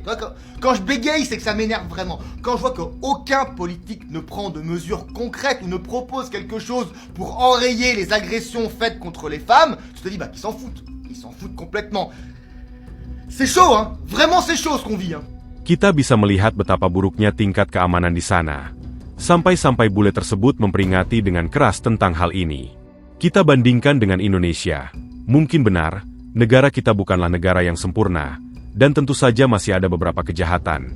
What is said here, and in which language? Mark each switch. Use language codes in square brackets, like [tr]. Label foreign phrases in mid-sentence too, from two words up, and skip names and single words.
[fr] Quand je bégaye, c'est que ça m'énerve vraiment. Quand je vois qu'aucun politique ne prend de mesures concrètes ou ne propose quelque chose pour enrayer les agressions faites contre les femmes, je te dis, bah, qu'ils s'en foutent. Ils s'en foutent complètement. C'est chaud, hein. Vraiment, c'est chaud ce qu'on vit, hein. [id] Kita bisa melihat betapa buruknya tingkat keamanan di sana. Sampai-sampai bule tersebut memperingati dengan keras tentang hal ini. Kita bandingkan dengan Indonesia. Mungkin benar, negara kita bukanlah negara yang sempurna, dan tentu saja masih ada beberapa kejahatan.